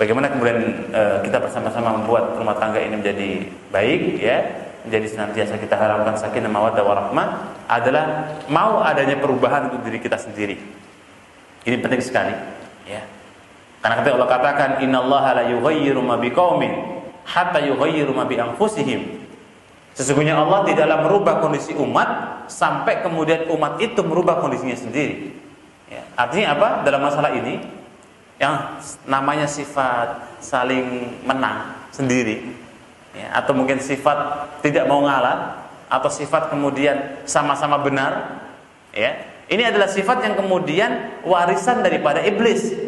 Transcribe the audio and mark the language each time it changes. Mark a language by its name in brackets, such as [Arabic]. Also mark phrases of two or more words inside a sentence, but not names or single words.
[Indonesian] bagaimana kemudian kita bersama-sama membuat rumah tangga ini menjadi baik, ya, menjadi senantiasa kita harapkan [Arabic] سكينة ومودة ورحمة, [Indonesian] adalah mau adanya perubahan untuk diri kita sendiri. Ini penting sekali, ya. Karena ketika Allah katakan [Arabic] إن الله لا يغير ما بقوم حتى يغيروا ما بأنفسهم. [Indonesian] Sesungguhnya Allah tidaklah merubah kondisi umat sampai kemudian umat itu merubah kondisinya sendiri. Ya. Artinya apa? Dalam masalah ini yang namanya sifat saling menang sendiri, ya, atau mungkin sifat tidak mau ngalah, atau sifat kemudian sama-sama benar, ya, ini adalah sifat yang kemudian warisan daripada iblis.